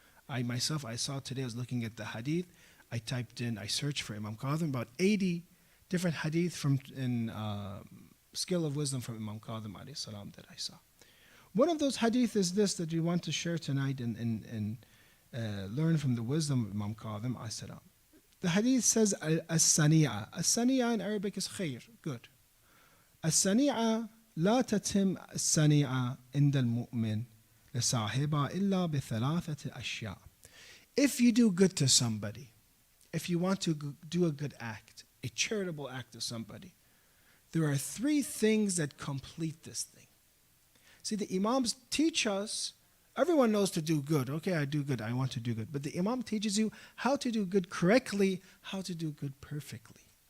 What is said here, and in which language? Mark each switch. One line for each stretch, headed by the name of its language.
English: I saw today, I was looking at the hadith. I searched for Imam Kadhim, about 80 different hadith in Scale of Wisdom from Imam Kadhim alayhi salam that I saw. One of those hadith is this that we want to share tonight and learn from the wisdom of Imam Kadhim alayhi salam. The hadith says, As-sani'a. As-sani'a in Arabic is khair, good.
Arabic: As-sani'a لا تتم السنيعة عند المؤمن لصاحبها إلا بثلاثة أشياء.
English: If you do good to somebody, if you want to do a good act, a charitable act to somebody, there are three things that complete this thing. See, the Imams teach us, everyone knows to do good. Okay, I do good, I want to do good. But the Imam teaches you how to do good correctly, how to do good perfectly.